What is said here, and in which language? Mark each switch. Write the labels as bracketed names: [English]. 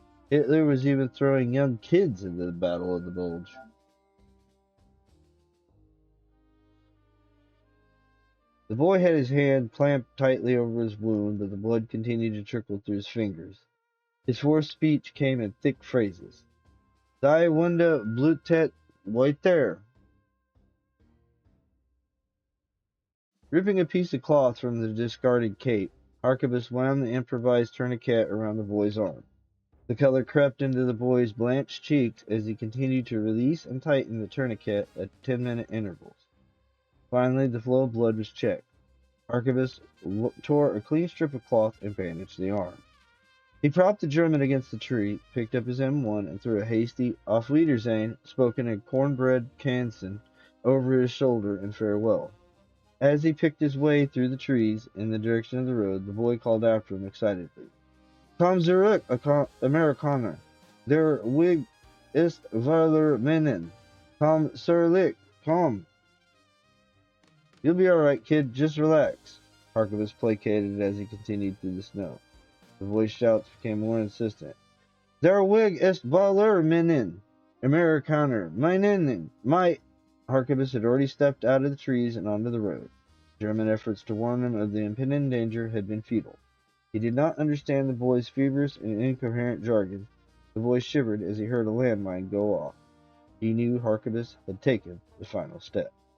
[English] Hitler was even throwing young kids into the Battle of the Bulge. The boy had his hand clamped tightly over his wound, but the blood continued to trickle through his fingers. His forced speech came in thick phrases. [German] Die Wunde blutet weiter. [English] Ripping a piece of cloth from the discarded cape, Harkabus wound the improvised tourniquet around the boy's arm. The color crept into the boy's blanched cheeks as he continued to release and tighten the tourniquet at 10-minute intervals. Finally, the flow of blood was checked. Harkabus tore a clean strip of cloth and bandaged the arm. He propped the German against the tree, picked up his M1, and threw a hasty "Auf Wiedersehen," spoken in cornbread Kansan, over his shoulder in farewell. As he picked his way through the trees in the direction of the road, the boy called after him excitedly. [German] Komm zurück, Amerikaner. Der Weg ist weiter Menen. Komm zurück, komm. [English] You'll be all right, kid. Just relax. Harkabus placated as he continued through the snow. The voice shouts became more insistent. [German] Der Weg ist weiter Menen. Amerikaner, meinen, my... [English] Harkabus had already stepped out of the trees and onto the road. German efforts to warn him of the impending danger had been futile. He did not understand the boy's feverish and incoherent jargon. The boy shivered as he heard a landmine go off. He knew Harkabus had taken the final step.